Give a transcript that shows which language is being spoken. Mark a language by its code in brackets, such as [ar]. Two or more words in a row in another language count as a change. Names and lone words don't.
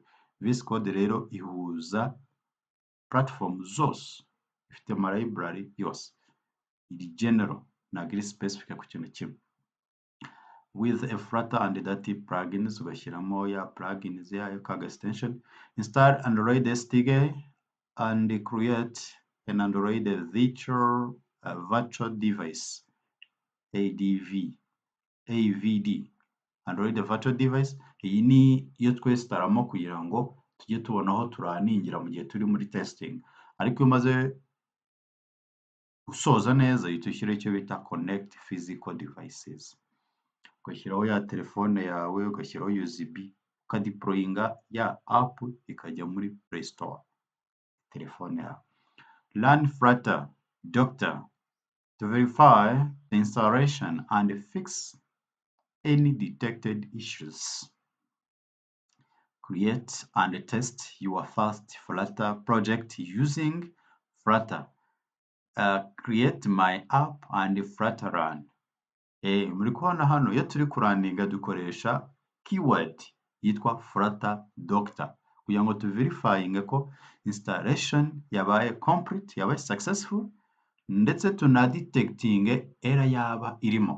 [rw] VS Code rero ihuza platform zose, ifite ama library yose, iri general, ntabwo iri specific ku kintu kimwe. [en] With a Flutter and native plugins, [rw] ugashyiramo ya plugins yayo kaga extension. [en] Install Android SDK and create an Android virtual device, AVD, Android virtual device. [rw] Iyi ni iyo twestaramo kugira ngo tujye tubona aho turaningira mu gihe turi muri testing, ariko iyo umaze gusoza neza uhita ushyiraho icyo bita [en] connect physical devices, [rw] ugashyiraho ya telefone yawe, ugashyiraho USB, ukadeployinga ya app ikajya muri Play Store telefone yawe. [en] Run Flutter Doctor to verify the installation and fix any detected issues. Create and test your first Flutter project using Flutter. Create my app and Flutter run. [rw] Muri kubona hano iyo turi kuraninga dukoresha keyword yitwa Flutter Doctor kugira ngo tuverifyinge ko installation yabaye complete, yabaye successful, ndetse tunadetectinge error yaba irimo.